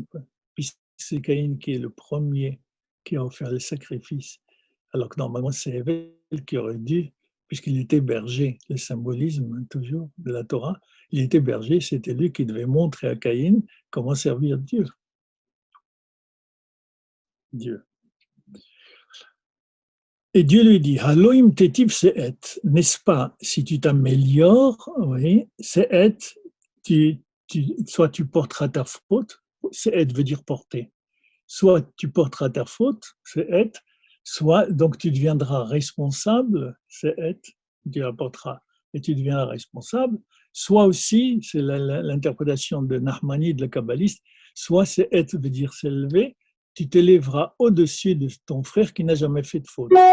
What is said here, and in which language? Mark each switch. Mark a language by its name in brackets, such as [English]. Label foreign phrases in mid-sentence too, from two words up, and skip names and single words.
[French] Puis c'est Caïn qui est le premier qui a offert le sacrifice, alors que normalement c'est Hevel qui aurait dû, puisqu'il était berger, le symbolisme toujours de la Torah, il était berger, c'était lui qui devait montrer à Caïn comment servir Dieu. Et Dieu lui dit, [Hebrew] הלא אם תיטיב שאת, [French] n'est-ce pas, si tu t'améliores, oui, se'et, soit tu porteras ta faute, se'et veut dire porter, soit tu porteras ta faute, se'et, soit donc tu deviendras responsable, se'et, tu la porteras et tu deviendras responsable, soit aussi, c'est l'interprétation de Nahmani, de la kabbaliste, soit se'et veut dire s'élever, tu t'élèveras au-dessus de ton frère qui n'a jamais fait de faute.